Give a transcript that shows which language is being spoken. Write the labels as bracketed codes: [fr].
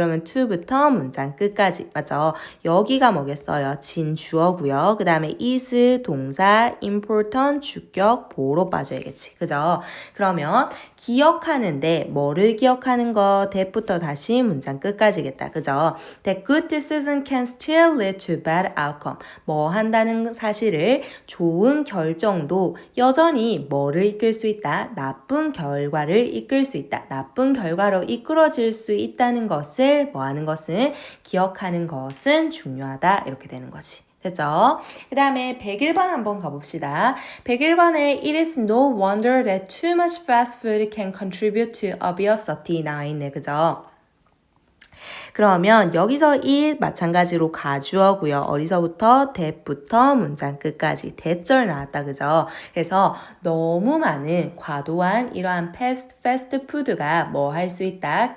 [ko] 그러면 to부터 문장 끝까지. 맞죠? 여기가 뭐겠어요? 진주어고요. 그 다음에 is 동사 important 주격 보호로 빠져야겠지. 그죠? 그러면 기억하는데 뭐를 기억하는 거? that부터 다시 문장 끝까지겠다. 그죠? [en] That good decision can still lead to bad outcome. [ko] 뭐 한다는 사실을 좋은 결정도 여전히 뭐를 이끌 수 있다? 나쁜 결과를 이끌 수 있다. 나쁜 결과로 이끌어질 수 있다는 것을 뭐 하는 것은 기억하는 것은 중요하다. 이렇게 되는 거지. 됐죠? 그 다음에 101번 한번 가봅시다. 101번에 [en] It is no wonder that too much fast food can contribute to obesity [ko] 나와 있네. 그죠? 그러면 여기서 it 마찬가지로 가주어고요. 어디서부터? that부터 문장 끝까지 대절 나왔다. 그죠? 그래서 너무 많은 과도한 이러한 패스트푸드가 뭐 할 수 있다?